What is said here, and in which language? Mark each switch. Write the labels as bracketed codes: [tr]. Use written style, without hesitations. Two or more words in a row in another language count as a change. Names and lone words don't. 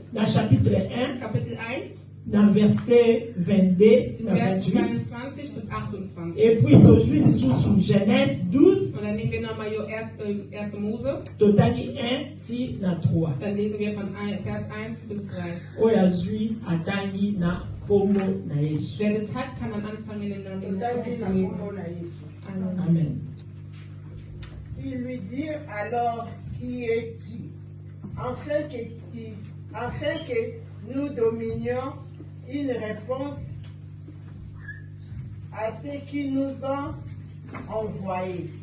[fr] chapitre 1, [de] Kapitel 1, [fr] dans verset 22, [de] Vers 28. 22 bis 28. [fr] Et puis, aujourd'hui, sur Genèse 12, [de] Und dann nehmen wir nochmal 1. Mose. [ln] totangi 1, ti na 3. [de] Dann lesen wir von Vers 1 bis 3. [ln] Oyo azwi atangi na kombo na Yesu. [de] Wer das hat, kann dann anfangen, im Namen Jesus Christus zu lesen. Amen. Amen. [fr] Ils lui dirent alors, qui es-tu? Afin que nous dominions une réponse à ceux qui nous ont envoyés.